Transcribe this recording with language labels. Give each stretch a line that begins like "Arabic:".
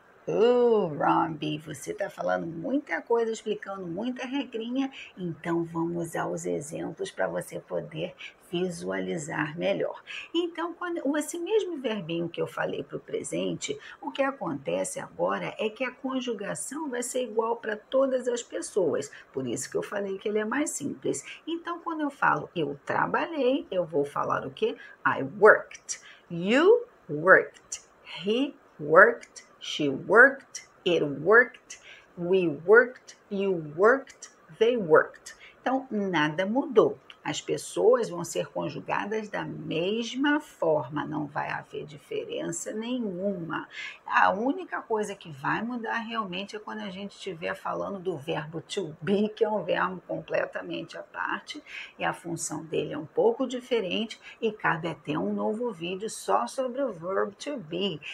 Portuguese: Robbie, você está falando muita coisa, explicando muita regrinha, então vamos aos exemplos para você poder visualizar melhor. Então, esse mesmo verbinho que eu falei para o presente, o que acontece agora é que a conjugação vai ser igual para todas as pessoas, por isso que eu falei que ele é mais simples. Então, quando eu falo eu trabalhei, eu vou falar o quê?
English: I worked, you worked, he worked, she worked, it worked, we worked, you worked, they worked.
Portuguese: Então, nada mudou. As pessoas vão ser conjugadas da mesma forma, não vai haver diferença nenhuma. A única coisa que vai mudar realmente é quando a gente estiver falando do verbo to be, que é um verbo completamente à parte, e a função dele é um pouco diferente e cabe até um novo vídeo só sobre o verbo to be.